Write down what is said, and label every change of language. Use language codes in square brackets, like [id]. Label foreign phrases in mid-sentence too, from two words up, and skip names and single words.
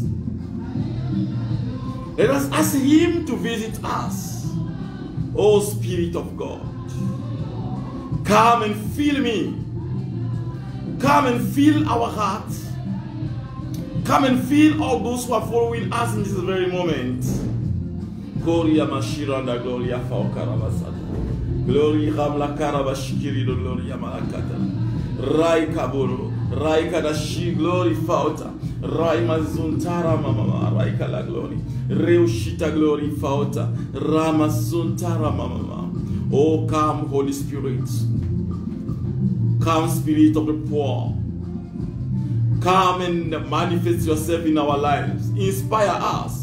[en] Let us ask Him to visit us. Oh, Spirit of God, come and fill me. Come and fill our hearts. Come and fill all those who are following us in this very moment. Gloria Mashiranda, Gloria Faukarabasada. Gloria Ramla Karabashikiri, Gloria Malakata. Rai Kaburu, Rai Kadashi, Glory Fauta. Rai Mazuntara Mama, Rai Kala Glory. Reushita Glory Fauta. Ramasuntara Mama. Oh, come, Holy Spirit. Come, Spirit of the poor. Come and manifest yourself in our lives. Inspire us.